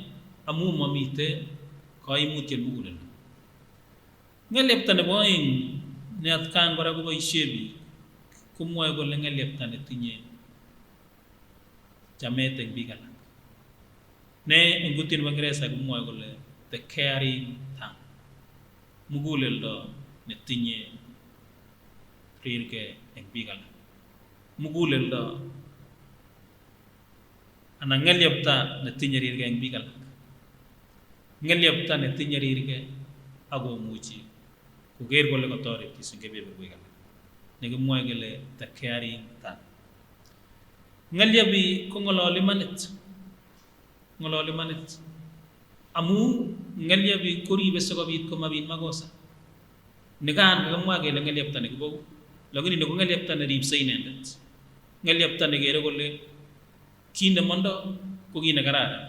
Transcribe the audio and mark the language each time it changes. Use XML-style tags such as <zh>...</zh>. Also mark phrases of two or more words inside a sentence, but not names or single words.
<kln>Amu mamite kaimutiet muguleldo. Ngelyepta nebo aeng ne atkan kora koboisie biik komwoe kole ngelyepta netinye chamet eng biik alak. Ne eng kutit nebo Ingeresa komwoe kole</kln> <en>the caring tongue,</en> <kln>muguleldo netinye rirgei eng biik alak. Muguleldo anan ngelyepta netinye rirgei eng biik alak. Ngelyepta netinye rirgei akomuchi koker kole katoreti eng kebeberwek alak. Nekimwoe kele</kln> <en>the caring tongue.</en> <kln>Ngelyebi ko ngololi manit. Ngololi manit. Amu ngelyebi koribe sikobit komabit makosa. Nikan kakimwa kele ngelyepta nekibou, lakini neko ngelyepta neribse inendet. Ngelyepta nekere kole kit nemondo ko kit nekararan.</kln>